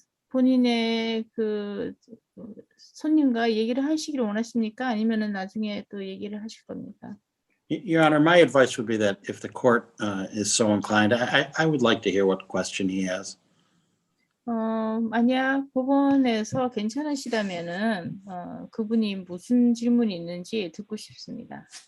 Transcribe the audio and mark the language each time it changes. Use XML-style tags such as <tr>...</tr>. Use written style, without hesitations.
<ko>본인의 그 손님과 얘기를 하시기를 원하십니까? 아니면은 나중에 또 얘기를 하실 겁니까?</ko> <en>Your Honor, my advice would be that if the court is so inclined, I would like to hear what question he has.</en> <ko>만약 법원에서 괜찮으시다면은 그분이 무슨 질문이 있는지 듣고 싶습니다.</ko>